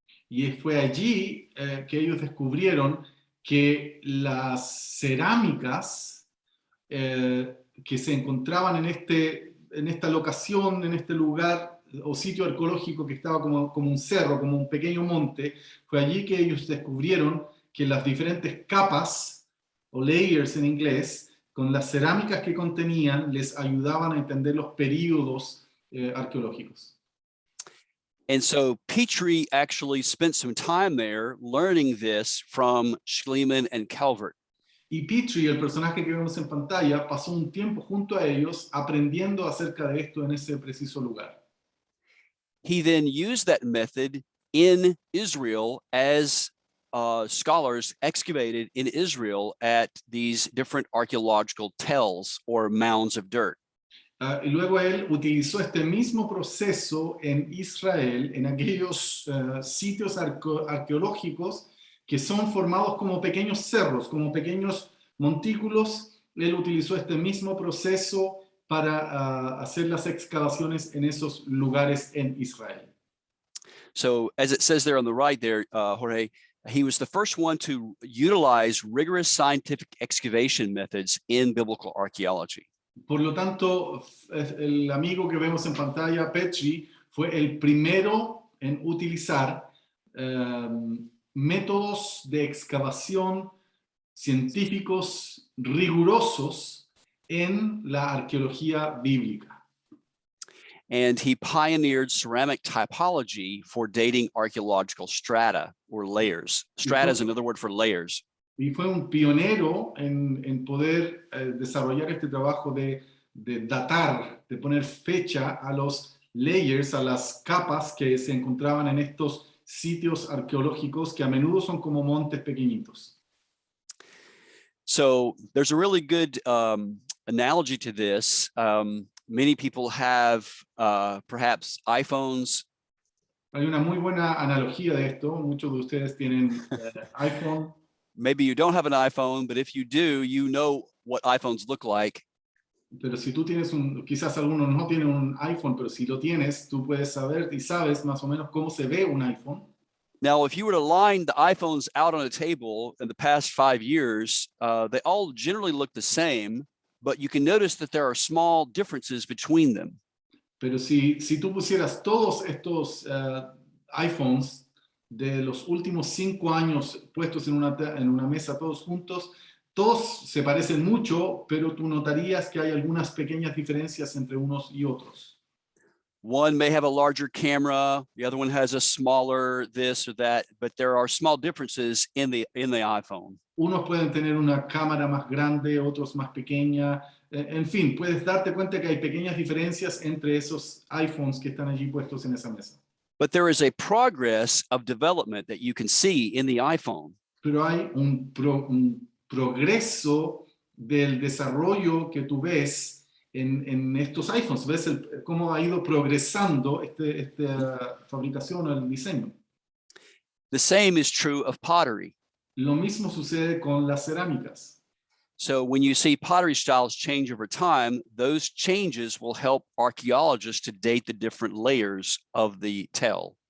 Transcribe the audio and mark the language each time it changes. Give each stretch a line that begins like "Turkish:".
Spanish: Y fue allí que ellos descubrieron que las cerámicas que se encontraban en esta locación, en este lugar o sitio arqueológico que estaba como un cerro, como un pequeño monte, fue allí que ellos descubrieron que las diferentes capas, o layers en inglés, con las cerámicas que contenían, les ayudaban a entender los períodos arqueológicos.
English: And so Petrie actually spent some time there learning this from Schliemann and Calvert.
Spanish: Y Petrie, el personaje que vemos en pantalla, pasó un tiempo junto a ellos aprendiendo acerca de esto en ese preciso lugar.
English: He then used that method in Israel as scholars excavated in Israel at these different archaeological tells or mounds of dirt.
Spanish: Y luego él utilizó este mismo proceso en Israel, en aquellos sitios arqueológicos que son formados como pequeños cerros, como pequeños montículos. Él utilizó este mismo proceso para hacer las excavaciones en esos lugares en Israel.
English: So as it says there on the right there, Jorge, he was the first one to utilize rigorous scientific excavation methods in biblical archaeology.
Spanish: Por lo tanto, el amigo que vemos en pantalla, Petrie, fue el primero en utilizar métodos de excavación científicos rigurosos en la arqueología bíblica.
English: And he pioneered ceramic typology for dating archaeological strata or layers. Strata is another word for layers.
Spanish: Y fue un pionero en poder desarrollar este trabajo de datar, de poner fecha a los layers, a las capas que se encontraban en estos sitios arqueológicos que a menudo son como montes pequeñitos.
English: So there's a really good analogy to this. Many people have perhaps iPhones.
Spanish: Hay una muy buena analogía de esto. Muchos de ustedes tienen iPhone.
English: Maybe you don't have an iPhone, but if you do, you know what iPhones look like.
Spanish: Pero si tú tienes quizás algunos no tienen un iPhone, pero si lo tienes, tú puedes saber y sabes más o menos cómo se ve un iPhone.
English: Now, if you were to line the iPhones out on a table in the past 5 years, they all generally look the same, but you can notice that there are small differences between them.
Spanish: Pero si tú pusieras todos estos iPhones de los últimos 5 años puestos en una mesa todos juntos, todos se parecen mucho, pero tú notarías que hay algunas pequeñas diferencias entre unos y otros.
English: One may have a larger camera, the other one has a smaller this or that, but there are small differences in the iPhone.
Spanish: Unos pueden tener una cámara más grande, otros más pequeña. En fin, puedes darte cuenta que hay pequeñas diferencias entre esos iPhones que están allí puestos en esa mesa.
English: But there is a progress of development that you can see in the iPhone.
Spanish: Pero hay un progreso del desarrollo que tú ves en estos iPhones. Ves cómo ha ido progresando esta fabricación o el diseño.
English: The same is true of pottery.
Spanish: Lo mismo sucede con las cerámicas.
English: So when you see pottery styles change over time, those changes will help archaeologists to date the different layers of the tell.